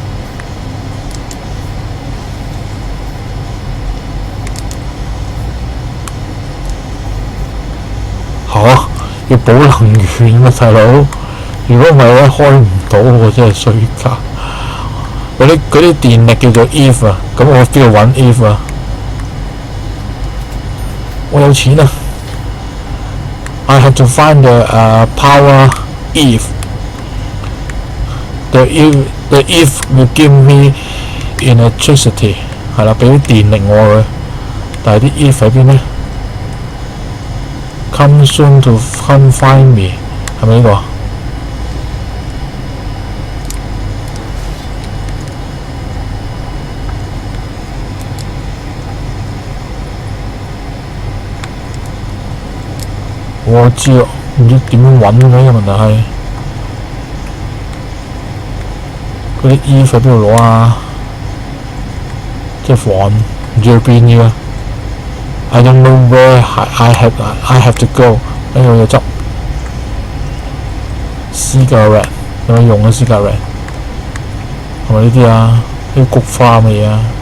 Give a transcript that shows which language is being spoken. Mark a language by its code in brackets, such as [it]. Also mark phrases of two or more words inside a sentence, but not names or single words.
[yue] 要補能源啊，大佬！如果唔係咧，開唔到喎，真係衰家。嗰啲電力叫做 Eve 啊，咁我邊度揾 Eve 啊？我有錢啊 [en] ！I have to find the power Eve. The Eve will give me electricity. [yue] 係啦，俾啲電力我佢。但係啲 Eve 喺邊呢？ [en] Come soon to come find me， [yue] 係咪呢個？我知啊，唔知點樣揾嘅呢個問題係嗰啲衣服喺邊度攞啊？即係房唔知去邊嘅。 [en] I don't know where I have to go。 [yue] 跟住我就執 cigarette， 有冇用啊 cigarette？係咪呢啲啊？啲菊花嘅嘢啊？